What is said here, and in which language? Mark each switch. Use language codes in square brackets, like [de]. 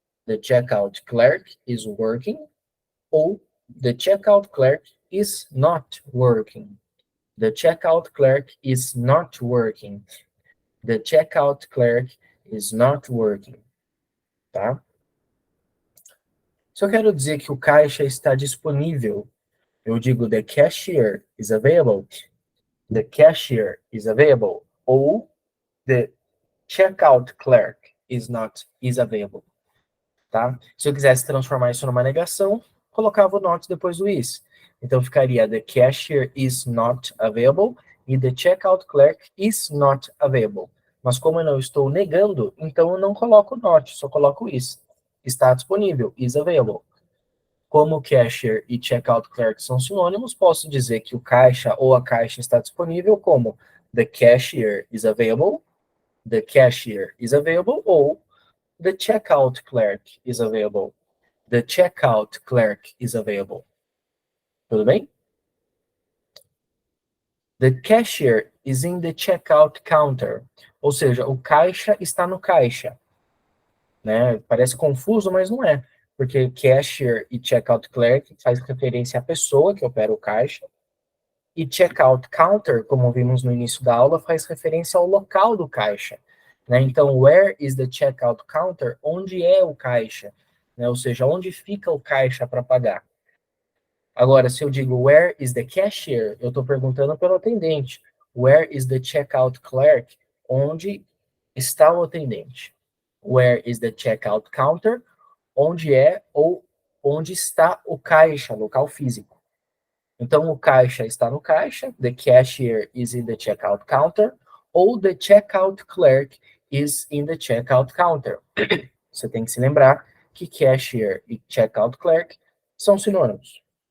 [en] the checkout clerk is working, ou the checkout clerk is not working. The checkout clerk is not working. The checkout clerk is not working. [pt] Tá? Se eu quero dizer que o caixa está disponível, eu digo [en] the cashier is available. The cashier is available. Ou the checkout clerk is available. [pt] Tá? Se eu quisesse transformar isso numa negação, colocava o not depois do is. Então ficaria [en] the cashier is not available e the checkout clerk is not available. [pt] Mas como eu não estou negando, então eu não coloco not, só coloco is. Está disponível, [en] is available. [pt] Como cashier e checkout clerk são sinônimos, posso dizer que o caixa ou a caixa está disponível como [en] the cashier is available, [pt] the cashier is available, ou [en] the checkout clerk is available. The checkout clerk is available. [pt] Tudo bem? [en] The cashier is in the checkout counter. [pt] Ou seja, o caixa está no caixa. Né? Parece confuso, mas não é. Porque cashier e checkout clerk faz referência à pessoa que opera o caixa. E checkout counter, como vimos no início da aula, faz referência ao local do caixa. Né? [en] Então, where is the checkout counter? [pt] Onde é o caixa? Né? Ou seja, onde fica o caixa para pagar? Agora, se eu digo [en] where is the cashier, [pt] eu estou perguntando pelo atendente. [en] Where is the checkout clerk? [pt] Onde está o atendente? [en] Where is the checkout counter? [pt] Onde é ou onde está o caixa, local físico. Então, o caixa está no caixa, [en] the cashier is in the checkout counter, ou the checkout clerk is in the checkout counter. [pt] Você tem que se lembrar que cashier e checkout clerk são sinônimos.